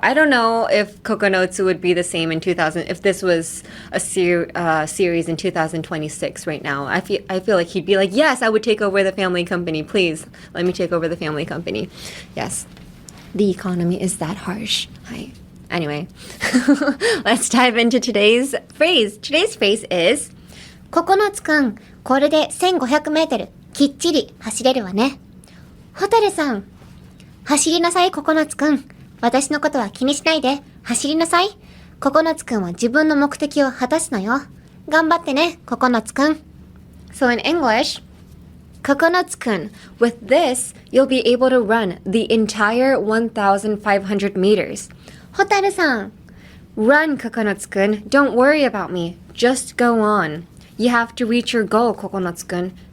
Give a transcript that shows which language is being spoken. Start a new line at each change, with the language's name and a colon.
English: I don't know if Kokonotsu would be the same in 2000 if this was a series in 2026 right now. I feel like he'd be like, yes, I would take over the family company. Please, let me take over the family company. Yes, the economy is that harsh. Hi. Anyway, let's dive into today's phrase. Today's phrase is
Japanese: ココノツくん、これで1500メートル、きっちり走れるわね。ホタルさん、走りなさいココノツくん。私のことは気にしないで、走りなさい。ココノツくんは自分の目的を果たすのよ。頑張ってね、ココノツくん。
English: So in English, Kokonotsu-kun, with this, you'll be able to run the entire 1,500 meters. Hotaru-san, run, Kokonotsu-kun. Don't worry about me. Just go on. You have to reach your goal, Kokonotsu-kun.